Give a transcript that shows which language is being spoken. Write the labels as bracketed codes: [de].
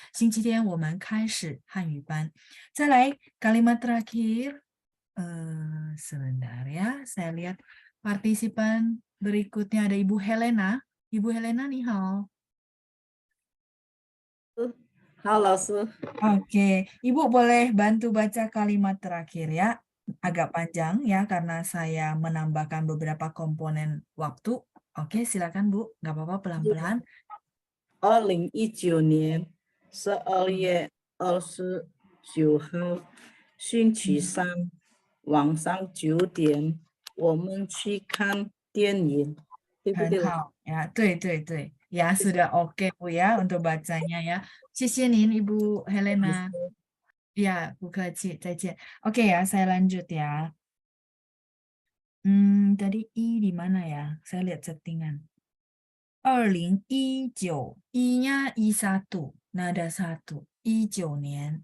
[zh] 星期天我们开始汉语班. 再来, [id] kalimat terakhir. Sebentar ya, saya lihat partisipan berikutnya ada Ibu Helena. Ibu Helena nih, hao. [zh] 好，老师。 [id] Oke, Ibu boleh bantu baca kalimat terakhir ya. Agak panjang ya karena saya menambahkan beberapa komponen waktu. Oke, silakan Bu. Nggak apa-apa, pelan-pelan. [zh] 2019年12月29号，星期三晚上9点，我们去看电影，对不对？ [id] Hao ya, 对，ya sudah oke Bu ya untuk bacanya ya. [zh] 谢谢您 Ibu Helena. [id] Ya, [zh] 不客气，再见. [id] Oke ya, saya lanjut ya. Tadi I di mana ya? Saya lihat settingan. 2019, I-nya I1, nada 1. 19 年.